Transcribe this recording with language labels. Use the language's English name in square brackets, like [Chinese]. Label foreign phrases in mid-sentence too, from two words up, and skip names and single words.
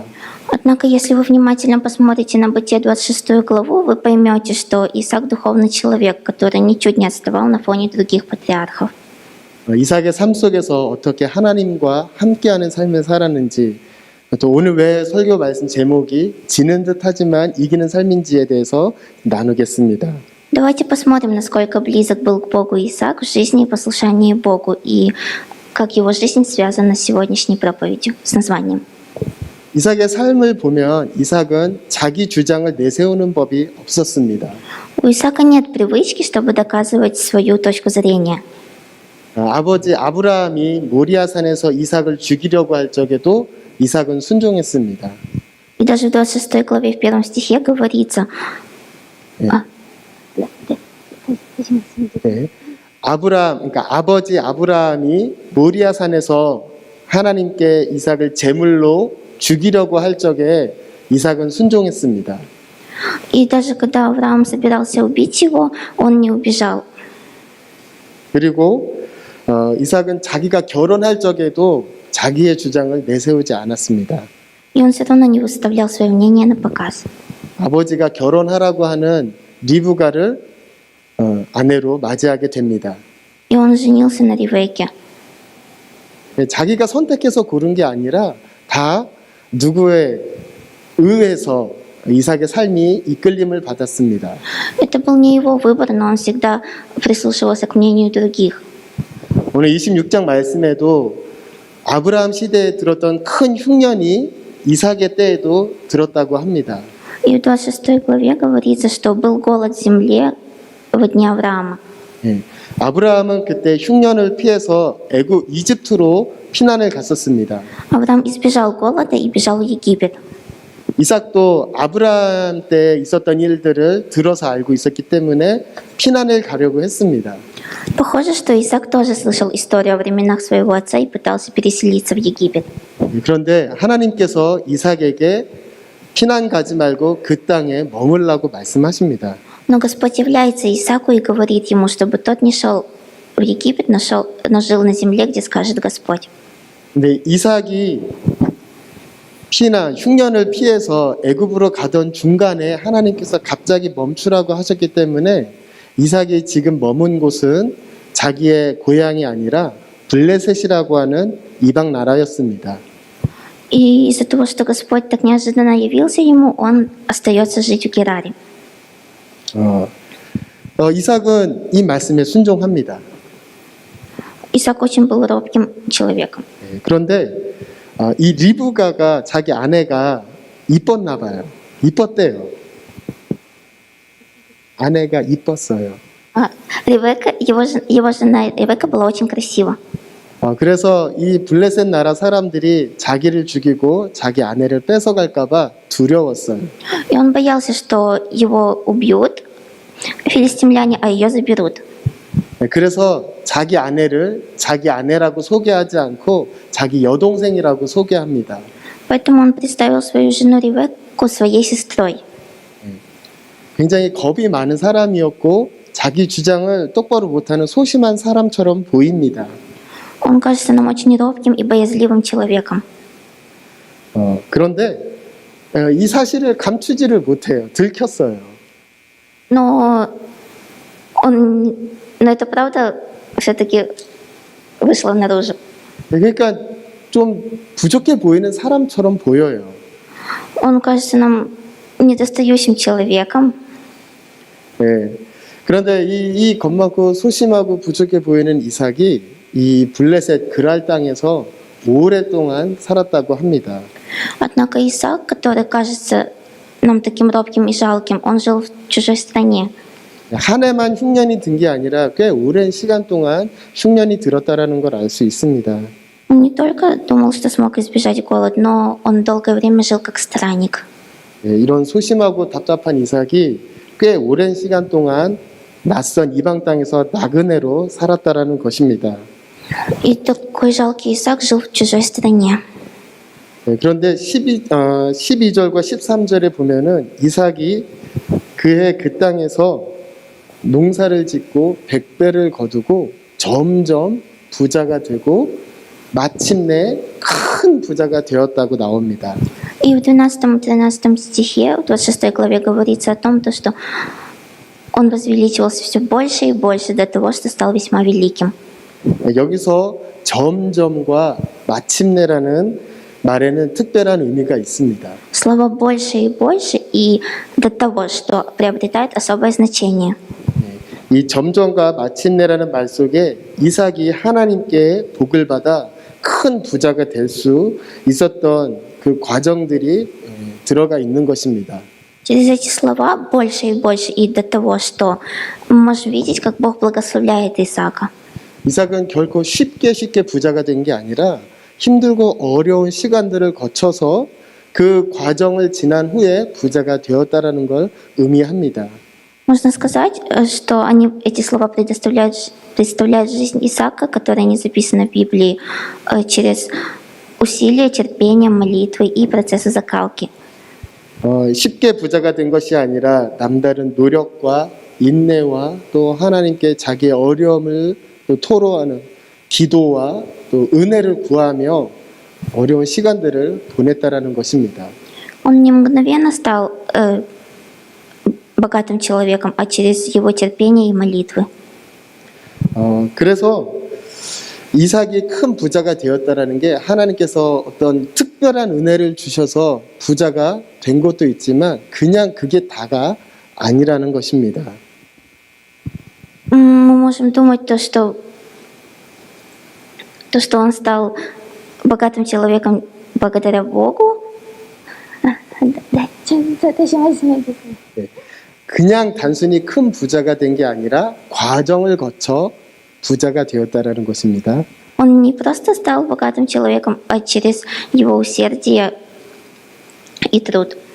[Russian] Однако, если вы внимательно посмотрите на Бытие 26 главу, вы поймете, что Исаак — духовный человек, который ничуть не отставал на фоне других патриархов. [Korean] 이삭의 삶 속에서 어떻게 하나님과 함께하는 삶을 살았는지, 또 오늘 왜 설교 말씀 제목이 지는 듯 하지만 이기는 삶인지에 대해서 나누겠습니다. [Russian] Давайте посмотрим, насколько близок был к Богу Исаак в жизни и послушании Богу, и как его жизнь связана с сегодняшней проповедью, с названием. [Korean] 이삭의 삶을 보면 이삭은 자기 주장을 내세우는 법이 없었습니다. [Russian] У Исаака нет привычки, чтобы доказывать свою точку зрения. [Korean] 아버지 아브라함이 모리아산에서 이삭을 죽이려고 할 적에도 이삭은 순종했습니다. [Russian] И даже в 26 главе, в 1 стихе говорится... [Korean] 네. 그러니까 아버지 아브라함이 모리아산에서 하나님께 이삭을 제물로 죽이려고 할 적에 이삭은 순종했습니다. [Russian] И даже когда Авраам собирался убить его, он не убежал. [Korean] 그리고 이삭은 자기가 결혼할 적에도 자기의 주장을 내세우지 않았습니다. [Russian] И он все равно не выставлял свое мнение на показ. [Korean] 아버지가 결혼하라고 하는 리브가를 아내로 맞이하게 됩니다. [Russian] И он женился на Ревекке. [Korean] 자기가 선택해서 고른 게 아니라 다 누구에 의해서 이삭의 삶이 이끌림을 받았습니다. [Russian] Это был не его выбор, но он всегда прислушивался к мнению других. [Korean] 오늘 26장 말씀에도 아브라함 시대에 들었던 큰 흉년이 이삭의 때에도 들었다고 합니다. [Russian] И в 26 главе говорится, что был голод в земле в дни Авраама. [Korean] 예, 아브라함은 그때 흉년을 피해서 이집트로 피난을 갔었습니다. [Russian] Авраам избежал голода и бежал в Египет. [Korean] 이삭도 아브라함 때 있었던 일들을 들어서 알고 있었기 때문에 피난을 가려고 했습니다. [Russian] Похоже, что Исаак тоже слышал историю о временах своего отца и пытался переселиться в Египет. [Korean] 그런데 하나님께서 이삭에게 피난 가지 말고 그 땅에 머물라고 말씀하십니다. [Russian] Но Господь является Исааку и говорит ему, чтобы тот не шел в Египет, но жил на земле, где скажет Господь. [Korean] 근데 이삭이 피난 흉년을 피해서 애굽으로 가던 중간에 하나님께서 갑자기 멈추라고 하셨기 때문에 이삭이 지금 머문 곳은 자기의 고향이 아니라 블레셋이라고 하는 이방 나라였습니다. [Russian] И из-за того, что Господь так неожиданно явился ему, он остается жить в Гераре. [Korean] 이삭은 이 말씀에 순종합니다. [Russian] Исаак очень был робким человеком. [Korean] 그런데 이 리브가가 자기 아내가 이뻤나 봐요. 이뻤대요. 아내가 이뻤어요. [Russian] Ревека, его жена Ревека была очень красива. [Korean] 그래서 이 블레셋 나라 사람들이 자기를 죽이고 자기 아내를 뺏어갈까봐 두려웠어요. [Russian] И он боялся, что его убьют филистимляне, а ее заберут. [Korean] 그래서 자기 아내를 자기 아내라고 소개하지 않고 자기 여동생이라고 소개합니다. [Russian] Поэтому он представил свою жену Ревекку своей сестрой. [Korean] 굉장히 겁이 많은 사람이었고 자기 주장을 똑바로 못하는 소심한 사람처럼 보입니다. [Russian] Он кажется нам очень робким и боязливым человеком. [Korean] 그런데 이 사실을 감추지를 못해요. 들켰어요. [Russian] Но это правда все-таки вышло наружу. [Korean] 그러니까 좀 부족해 보이는 사람처럼 보여요. [Russian] Он кажется нам недостающим человеком. [Korean] 네. 그런데 이 겁많고 소심하고 부족해 보이는 이삭이 이 블레셋 그랄 땅에서 오랫동안 살았다고 합니다. [Russian] Однако Исаак, который кажется нам таким робким и жалким, он жил в чужой стране. [Korean] 한 해만 흉년이 든 게 아니라 꽤 오랜 시간 동안 흉년이 들었다라는 걸 알 수 있습니다. [Russian] Он не только думал, что смог избежать голода, но он долгое время жил как странник. [Korean] 네, 이런 소심하고 답답한 이삭이 꽤 오랜 시간 동안 낯선 이방 땅에서 나그네로 살았다라는 것입니다. [Russian] И такой жалкий Исаак жил в чужой стране. [Korean] 네, 그런데 12절과 13절에 보면은 이삭이 그의 그 땅에서 농사를 짓고 백배를 거두고 점점 부자가 되고 마침내 큰 부자가 되었다고 나옵니다. [Russian] И в 12-13 стихе, в 26 главе говорится о том, что он возвеличивался все больше и больше до того, что стал весьма великим. [Korean] 여기서 점점과 마침내라는 말에는 특별한 의미가 있습니다. [Russian] Слово «больше» и «больше» и до того, что приобретает особое значение. [Korean] 이 점점과 마침내라는 말 속에 이삭이 하나님께 복을 받아 큰 부자가 될 수 있었던 그 과정들이 들어가 있는 것입니다. [Russian] Через эти слова «больше» и «больше» и до того, что мы можем видеть, как Бог благословляет Исаака. [Korean] 이삭은 결코 쉽게 부자가 된 게 아니라 힘들고 어려운 시간들을 거쳐서 그 과정을 지난 후에 부자가 되었다라는 걸 의미합니다. [Russian] Можно сказать, что эти слова представляют жизнь Исаака, которая не записана в Библии, через усилия, терпение, молитвы и процессы закалки. [Korean] 쉽게 부자가 된 것이 아니라 남다른 노력과 인내와 또 하나님께 자기의 어려움을 또 토로하는 기도와 또 은혜를 구하며 어려운 시간들을 보냈다라는 것입니다. [Russian] Он не мгновенно стал богатым человеком, а через его терпение и молитвы. [Korean] 그래서 이삭이 큰 부자가 되었다라는 게 하나님께서 어떤 특별한 은혜를 주셔서 부자가 된 것도 있지만 그냥 그게 다가 아니라는 것입니다. [Russian] Мы можем думать что он стал богатым человеком благодаря Богу. [Korean] 그냥 단순히 큰 부자가 된 게 아니라 과정을 거쳐 부자가 되었다라는 것입니다. [Russian] Он не просто стал богатым человеком, а через его усердие и труд.